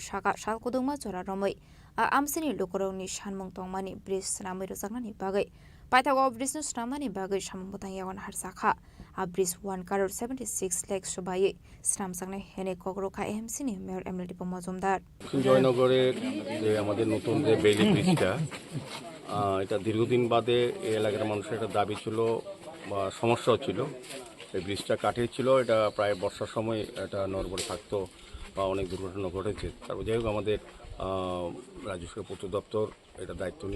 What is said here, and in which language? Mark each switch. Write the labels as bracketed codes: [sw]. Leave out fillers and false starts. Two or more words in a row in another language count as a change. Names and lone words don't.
[trp] shaka salkudungma chora romoi amsini lokorongni sanmung tongmani bridge snamoi rojaknani bagai paithago bridge snamnani bagai samung botang yawan harsakha a bridge 1 crore 76 lakh sobai snamjaknai hene kokrokha AMC ni mayor emlati pongmojomdar [bn] জয়নগরের যে আমাদের নতুন যে বেইলি ব্রিজটা এটা দীর্ঘদিন বাদে এই এলাকার মানুষের একটা দাবি ছিল বা সমস্যা হচ্ছিল এই ব্রিজটা কাটিয়েছিল এটা প্রায় বর্ষার সময় এটা নড়বড়ে থাকতো বা অনেক দুর্ঘটনা ঘটেছে তারপর যাই হোক আমাদের রাজ্য সরকার পূর্ত দপ্তর এটা দায়িত্ব নিয়ে